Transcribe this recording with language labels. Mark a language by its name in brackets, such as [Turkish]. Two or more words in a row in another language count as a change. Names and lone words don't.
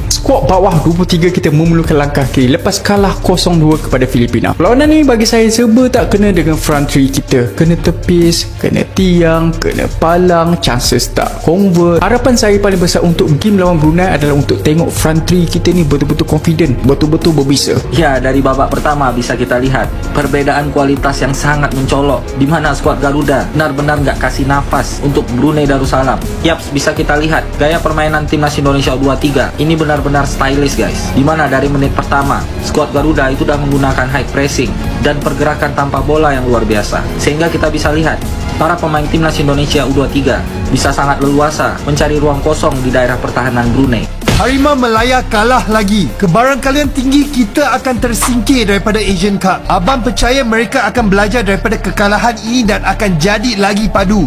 [Malay] skuad bawah 23 kita memerlukan langkah kiri lepas kalah 0-2 kepada Filipina. Perlawanan ni bagi saya serba tak kena dengan [English] front three [Malay] kita. Kena tepis, kena tiang, kena palang, chances tak convert. Harapan saya paling besar untuk game lawan Brunei adalah untuk tengok [English] front three [Malay] kita ni betul-betul confident, betul-betul berbisa. [Indonesian] Ya, dari babak pertama bisa kita lihat perbedaan kualitas yang sangat mencolok, di mana skuad Garuda benar-benar nggak kasih nafas untuk Brunei Darussalam. Yaps, bisa kita lihat gaya permainan timnas Indonesia U23 ini benar-benar [English] stylish guys, [Indonesian] di mana dari menit pertama skuad Garuda itu sudah menggunakan [English] high pressing [Indonesian] dan pergerakan tanpa bola yang luar biasa, sehingga kita bisa lihat para pemain timnas Indonesia U23 bisa sangat leluasa mencari ruang kosong di daerah pertahanan Brunei. [Malay] Harimau Melaya kalah lagi. Kebarangkalian tinggi kita akan tersingkir daripada Asian Cup. Abang percaya mereka akan belajar daripada kekalahan ini dan akan jadi lagi padu.